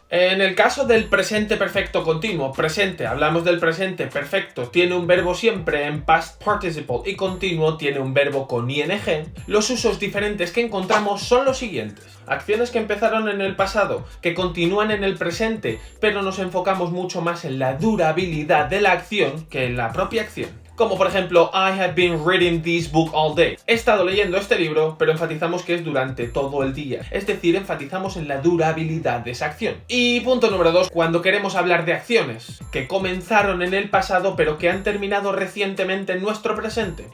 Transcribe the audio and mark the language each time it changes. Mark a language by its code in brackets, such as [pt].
[es] En el caso del presente perfecto continuo, presente, hablamos del presente perfecto, tiene un verbo siempre en past participle y continuo tiene un verbo con ing. Los usos diferentes que encontramos son los siguientes. Acciones que empezaron en el pasado, que continúan en el presente, pero nos enfocamos mucho más en la durabilidad de la acción que en la propia acción. Como por ejemplo, [en] I have been reading this book all day. [es] He estado leyendo este libro, pero enfatizamos que es durante todo el día. Es decir, enfatizamos en la durabilidad de esa acción. Y punto número 2, cuando queremos hablar de acciones que comenzaron en el pasado, pero que han terminado recientemente en nuestro presente.